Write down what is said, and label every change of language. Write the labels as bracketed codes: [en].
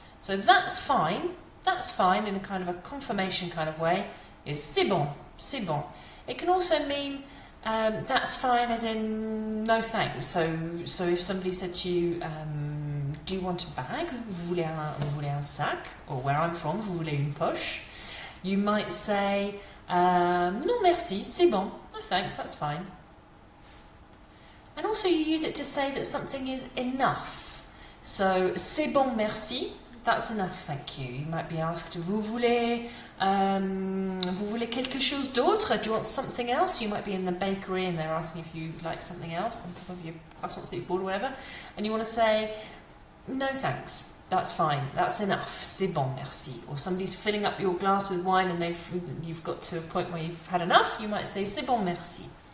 [en] So that's fine in a kind of a confirmation kind of way is [fr] c'est bon, c'est bon. [en] It can also mean that's fine as in no thanks. So if somebody said to you, do you want a bag? [fr] Vous voulez un sac? [en] Or where I'm from, [fr] vous voulez une poche? [en] You might say, [fr] non merci, c'est bon. [en] No thanks, that's fine. And also you use it to say that something is enough. So [fr] c'est bon merci, [en] that's enough, thank you. You might be asked, [fr] vous voulez quelque chose d'autre? [en] Do you want something else? You might be in the bakery and they're asking if you like something else on top of your croissant soup board or whatever, and you want to say, no thanks, that's fine, that's enough, [fr] c'est bon, merci. [en] Or somebody's filling up your glass with wine and you've got to a point where you've had enough, you might say, [fr] c'est bon, merci.